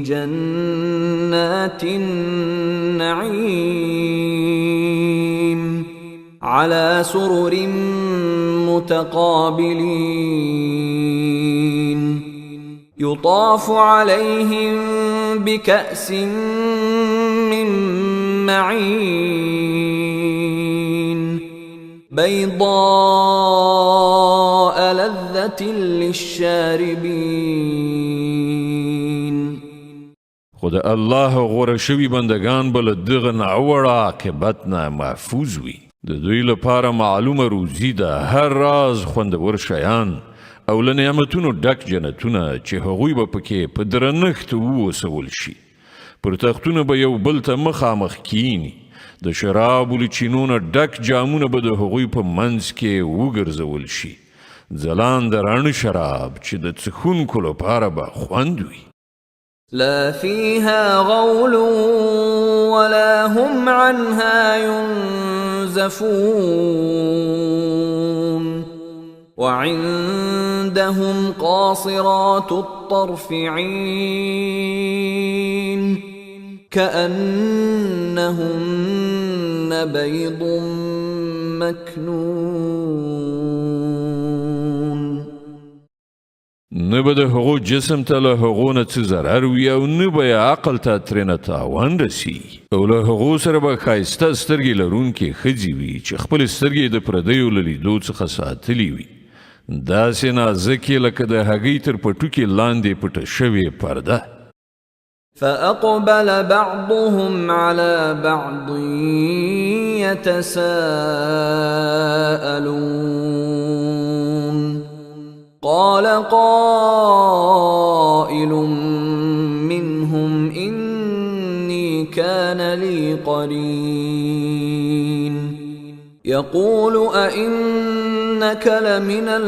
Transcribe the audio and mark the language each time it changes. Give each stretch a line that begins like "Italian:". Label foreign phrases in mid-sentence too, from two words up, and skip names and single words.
Arabic: جنات النعيم على سرر متقابلين يطاف عليهم بكأس من معين بيضاء لذة للشاربين.
Pashto: خود الله غوره شوي بندگان بل دغه ناوړه عاقبت نه محفوظ وي. د دوی لپاره معلومه روزي ده، هر راز خوندور شیان او له نعمتونو ډک جنتونه چې هغوی به پکې په درنښت ووسول شي. پر تختونه به یو بل ته مخامخ کینی. د شرابو له چینو نه ډک جامونه به د هغوی په منځ کې وګرځول شي. ځلانده رڼ شراب چې د څښونکو لپاره به خوند وي.
Arabic: لا فيها غول ولا هم عنها ينزفون وعندهم قاصرات الطرف عين كأنهن بيض مكنون.
Pashto: نه به د هغو جسم ته له هغو نه څه ضرر وي او نه به یې عقل ته ترېنه تاوان رسي. او له هغو سره به ښایسته سترګې لرونکې ښځې وي چې خپلې سترګې د پردیو له لیدو څخه ساتلي وي، داسې نازکې لکه د هګۍ تر پټوکې لاندې پټه شوې پرده.
Arabic: فأقبل بعضهم على بعض يتساءلون قال قائل منهم إني كان لي قرين يقول أئنك لمن